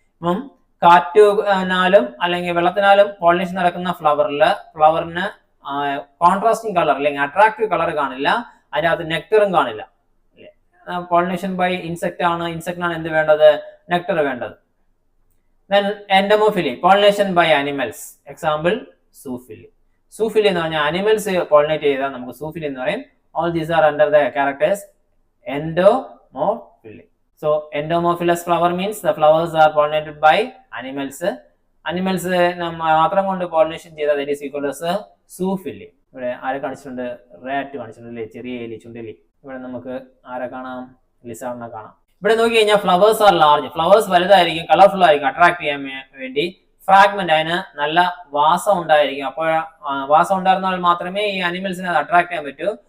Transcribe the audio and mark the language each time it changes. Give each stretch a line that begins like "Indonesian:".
Malayalam: അപ്പം കാറ്റിനാലും അല്ലെങ്കിൽ വെള്ളത്തിനാലും പോളിനേഷൻ നടക്കുന്ന ഫ്ലവറിന് കോൺട്രാസ്റ്റിംഗ് കളർ അല്ലെങ്കിൽ അട്രാക്റ്റീവ് കളർ കാണില്ല, അതിനകത്ത് നെക്ടറും കാണില്ല. പോളിനേഷൻ ബൈ ഇൻസെക്ട് ആണ് എന്ത് വേണ്ടത്? നെക്ടർ വേണ്ടത്.
English: Then entomophily, pollination by animals. Example, zoophily.
Malayalam: Zoophily എന്ന് പറഞ്ഞാൽ
English: animals pollinate
Malayalam: ചെയ്താൽ നമുക്ക് zoophily എന്ന് പറയും.
English: All these are under the characters entomophily. So entomophilous flower means the flowers are pollinated by animals. Animals
Malayalam: മാത്രം കൊണ്ട്
English: pollination ചെയ്താൽ that is equal as zoophily.
Malayalam: ഇവിടെ ആരെ കാണിച്ചിട്ടുണ്ട്? റാറ്റ് കാണിച്ചിട്ടുണ്ടല്ലേ, ചെറിയ എലി, ചുണ്ടലി. ഇവിടെ നമുക്ക് ആരെ കാണാം? ലിസാർഡിനെ കാണാം. ഇവിടെ നോക്കി കഴിഞ്ഞാൽ
English: flowers are large,
Malayalam: ഫ്ലവേഴ്സ് വലുതായിരിക്കും, കളർഫുൾ ആയിരിക്കും, അട്രാക്ട് ചെയ്യാൻ വേണ്ടി. ഫ്രാഗ്മെന്റ്, അതിന് നല്ല വാസം ഉണ്ടായിരിക്കും. അപ്പോൾ വാസം ഉണ്ടായിരുന്നാൽ മാത്രമേ ഈ അനിമൽസിനെ അത് അട്രാക്ട് ചെയ്യാൻ പറ്റൂ.